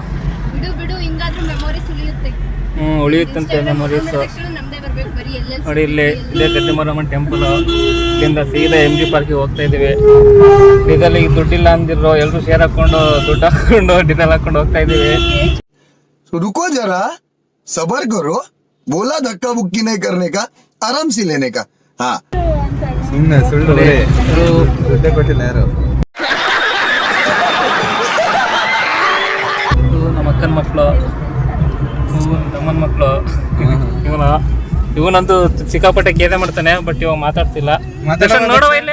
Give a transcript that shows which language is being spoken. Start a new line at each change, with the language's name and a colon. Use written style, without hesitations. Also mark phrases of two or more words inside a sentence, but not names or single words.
Kannada: ಉಳಿಯುತ್ತಂತೆ ಮೆಮೊರೀಸ್. ನೋಡಿ ಇಲ್ಲಿ ಇದೇ ಕತ್ತಿಮರಮ್ಮನ್ ಟೆಂಪಲ್. ಇಲ್ಲಿಂದ ಸೀದಾ MG ಪಾರ್ಕಿಗೆ ಹೋಗ್ತಾ ಇದೀವಿ. ಡೀಸೆಲ್ ಈಗ ದುಡ್ಡಿಲ್ಲ ಅಂದಿರೋ ಎಲ್ಲರೂ ಶೇರ್ ಹಾಕೊಂಡು ದುಡ್ಡು ಹಾಕೊಂಡು ಡೀಸೆಲ್ ಹಾಕೊಂಡು ಹೋಗ್ತಾ ಇದೀವಿ.
Hindi: रुको जरा, सबर करो. बोला धक्का बुक्की नहीं करने का, आराम से लेने का. हाँ, सुनने सुन ले.
Kannada: ಕೊಟ್ಟಿಲ್ಲ ಯಾರು? ನಮ್ಮ ಅಕ್ಕನ ಮಕ್ಕಳು, ನಮ್ಮನ ಮಕ್ಕಳು. ಇವನಂತೂ ಸಿಕ್ಕಾಪಟ್ಟೆ ಕೇದೆ ಮಾಡ್ತಾನೆ, ಬಟ್ ಇವಾಗ ಮಾತಾಡ್ತಿಲ್ಲ. ನೋಡುವ ಇಲ್ಲಿ